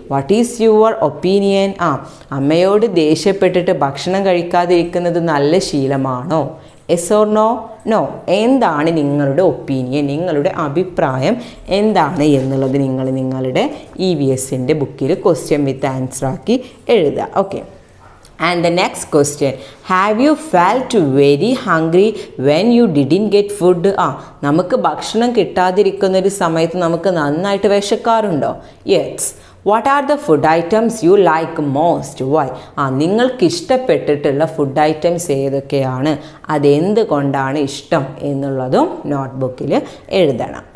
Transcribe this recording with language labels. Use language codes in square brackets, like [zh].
[en] What is your opinion? [ml] അമ്മയോട് ദേഷ്യപ്പെട്ടിട്ട് ഭക്ഷണം കഴിക്കാതിരിക്കുന്നത് നല്ല ശീലമാണോ? [en] Yes or no? No. [ml] എന്താണ് നിങ്ങളുടെ ഒപ്പീനിയൻ, നിങ്ങളുടെ അഭിപ്രായം എന്താണ് എന്നുള്ളത് നിങ്ങൾ നിങ്ങളുടെ EVSൻ്റെ ബുക്കിൽ ക്വസ്റ്റ്യൻ വിത്ത് ആൻസർ ആക്കി എഴുതുക. [en] Okay, and the next question, have you felt very hungry when you didn't get food? [ml] നമുക്ക് ഭക്ഷണം കിട്ടാതിരിക്കുന്നൊരു സമയത്ത് നമുക്ക് നന്നായിട്ട് വിശക്കാറുണ്ടോ? Yes. [en] What are the food items you like most? Why? [ml] നിങ്ങൾക്ക് ഇഷ്ടപ്പെട്ടിട്ടുള്ള ഫുഡ് ഐറ്റംസ് ഏതൊക്കെയാണ്, അതെന്തുകൊണ്ടാണ് ഇഷ്ടം എന്നുള്ളതും നോട്ട്ബുക്കിൽ എഴുതണം.